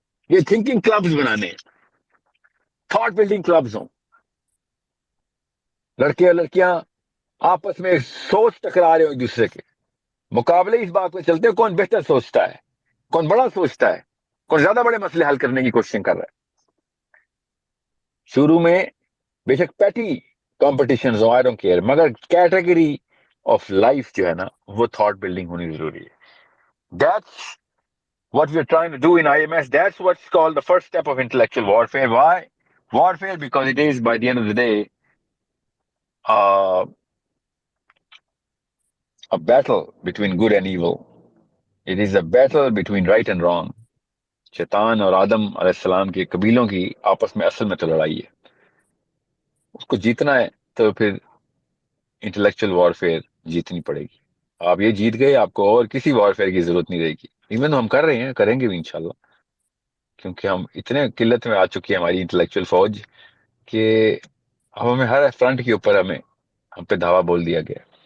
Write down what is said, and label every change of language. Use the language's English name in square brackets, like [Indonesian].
[Urdu] یہ thinking clubs بنانے ہیں, تھاٹ بلڈنگ کلبز ہوں, لڑکے اور لڑکیاں آپس میں سوچ ٹکرا رہے ہو ایک دوسرے کے, مقابلے اس بات پہ چلتے ہیں کون بہتر سوچتا ہے, کون بڑا سوچتا ہے, کون زیادہ بڑے مسئلے حل کرنے کی کوشش کر رہا ہے. شروع میں بے شک پیٹی competition ہو, [English] I don't care, [Urdu] مگر کیٹیگری آف لائف جو ہے نا وہ تھاٹ بلڈنگ ہونی ضروری ہے. [English] That's what we are trying to do in IMS. That's what's called the first step of intellectual warfare. Why warfare? Because it is, by the end of the day, uh, a battle between good and evil. It is a battle between right and wrong. [Urdu] شیطان اور آدم علیہ السلام کے قبیلوں کی آپس میں اصل میں تو لڑائی ہے. اس کو جیتنا ہے تو پھر انٹلیکچوئل وارفیئر جیتنی پڑے گی. آپ یہ جیت گئے, آپ کو اور کسی وارفیئر کی ضرورت نہیں رہے گی. ایون ہم کر رہے ہیں, کریں گے بھی انشاءاللہ, کیونکہ ہم اتنے قلت میں آ چکی ہے ہماری انٹلیکچوئل فوج کہ اب ہمیں ہر فرنٹ کے اوپر ہم پہ دھاوا بول دیا گیا.